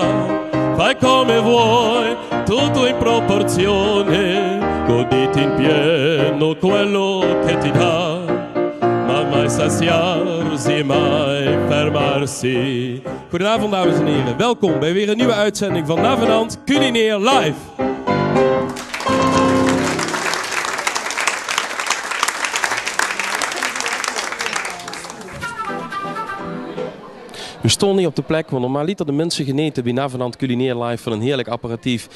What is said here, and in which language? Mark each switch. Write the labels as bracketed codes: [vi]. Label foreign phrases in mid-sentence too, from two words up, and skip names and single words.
[it] fai come vuoi, tutto in proporzione, goditi in pieno quello che ti dà, ma mai saziarsi, mai fermarsi. [nl] Goedenavond dames en heren, welkom bij weer een nieuwe uitzending van Navenant Culinair Live. We stonden hier op de plek waar normaal de mensen genieten bij Navenant Culinair Live van een heerlijk apparatief.